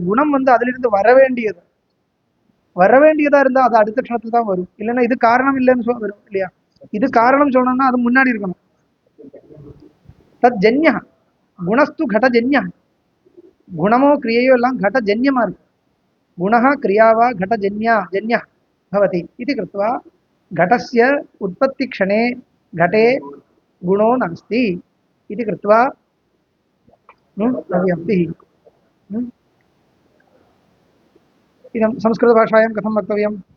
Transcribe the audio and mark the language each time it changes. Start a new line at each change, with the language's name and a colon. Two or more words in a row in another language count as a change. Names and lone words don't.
Tamil: குணம் வந்து அதுல இருந்து வர வேண்டியதா இருந்தா அது அடுத்த க்ஷணத்துல தான் வரும். இல்லைன்னா இது காரணம் இல்லைன்னு வரும் இல்லையா? இது காரணம் சொல்லணும்னா அது முன்னாடி இருக்கணும்.
Sanskrit: तत् जन्या गुणस्तु घटजन्या.
Tamil: குணமோ கிரியையோ எல்லாம் கடஜன்யமா இருக்கு.
Sanskrit: குணः क्रिया वा घटजन्यः भवति इति कृत्वा घटस्य उत्पत्तिक्षणे घटे गुणो नास्ति इति कृत्वा अव्यक्तिः. इदं संस्कृतभाषायां कथं वक्तव्यं?